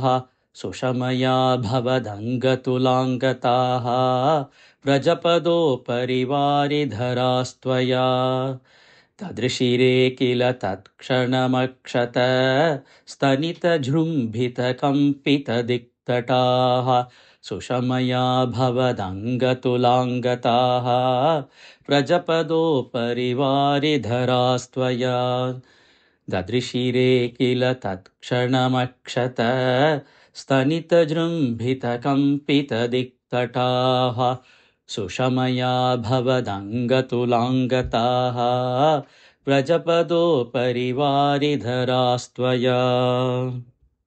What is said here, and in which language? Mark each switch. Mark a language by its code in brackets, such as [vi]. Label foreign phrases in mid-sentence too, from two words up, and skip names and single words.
[sa] സുഷമയാ ഭവദംഗ തുലാം ഗതാഃ. വ്രജപദോപരി വാരിധരാസ്ത്വയാ. ദദൃശിരേ കില തത് ക്ഷണമക്ഷത. സ്ഥനിത ജൃംഭിത കമ്പിത ദിക്തടാഹ. दिक्तटाः सुषमया भवदङ्गतुलाङ्गताः प्रजपदोपरिवारिधरास्त्वया ददृशिरे किल तत्क्षणमक्षत स्तनितजृम्भितकम्पितदिक्तटाः सुषमया भवदङ्गतुलाङ्गताः प्रजपदोपरिवारिधरास्त्वया